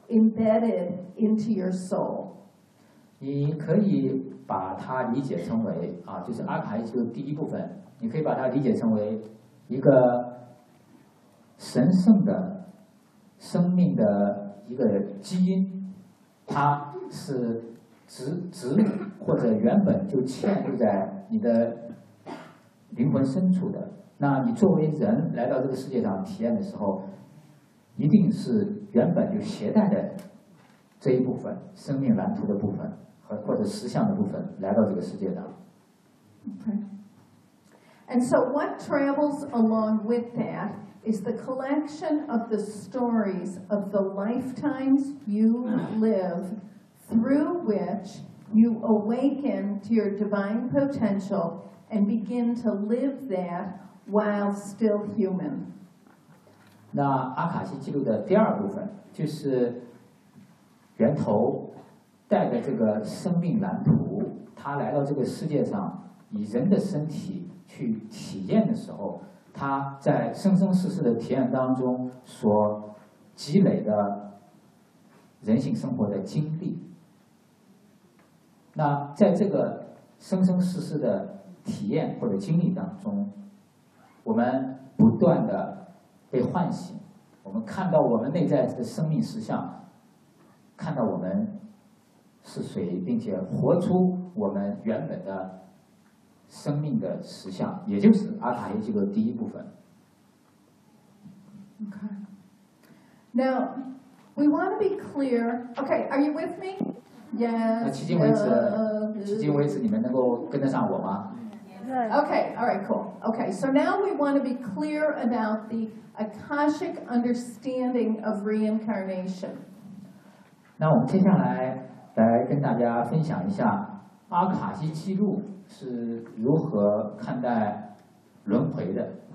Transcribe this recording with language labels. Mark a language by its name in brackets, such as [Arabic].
[English] embedded into your soul. [Chinese] 你可以把它理解成为啊，就是阿卡伊基录第一部分，你可以把它理解成为一个神圣的生命的一个基因，它是植或者原本就嵌入在你的灵魂深处的。那你作为人来到这个世界上体验的时候，一定是原本就携带的这一部分生命蓝图的部分和或者实相的部分来到这个世界上。 [English] Okay. And so what travels along with that is the collection of the stories of the lifetimes you live through which you awaken to your divine potential and begin to live that while still human. [Chinese] 那阿卡西记录的第二部分就是源头带着这个生命蓝图他来到这个世界上以人的身体去体验的时候他在生生世世的体验当中所积累的人性生活的经历那在这个生生世世的体验或者经历当中我们不断的被唤醒我们看到我们内在的生命实相看到我们是谁并且活出我们原本的生命的实相也就是阿卡伊基录第一部分 [English] Okay. Now we want to be clear Okay, are you with me? Yes [Chinese] 迄今为止迄今为止你们能够跟得上我吗 [English] Okay, all right, cool. Okay, so now we want to be clear about the Akashic understanding of reincarnation. [Chinese] 那我们接下来来跟大家分享一下阿卡西记录是如何看待轮回的。